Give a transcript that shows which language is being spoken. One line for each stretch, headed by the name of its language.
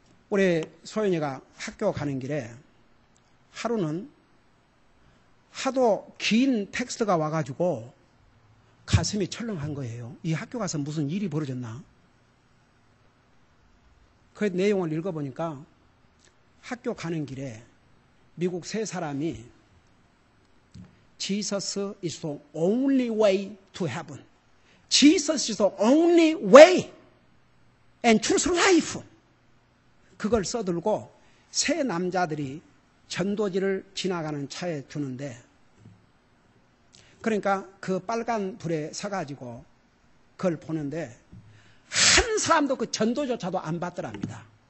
Korean: 우리 소연이가 학교 가는 길에 하루는 하도 긴 텍스트가 와가지고 가슴이 철렁한 거예요. 이 학교 가서 무슨 일이 벌어졌나? 그 내용을 읽어보니까 학교 가는 길에 미국 세 사람이
English: Jesus is the only way to heaven. Jesus is the only way and truth life.
Korean: 그걸 써들고 세 남자들이 전도지를 지나가는 차에 두는데 그러니까 그 빨간 불에 서가지고 그걸 보는데 한 사람도 그 전도조차도 안 받더랍니다.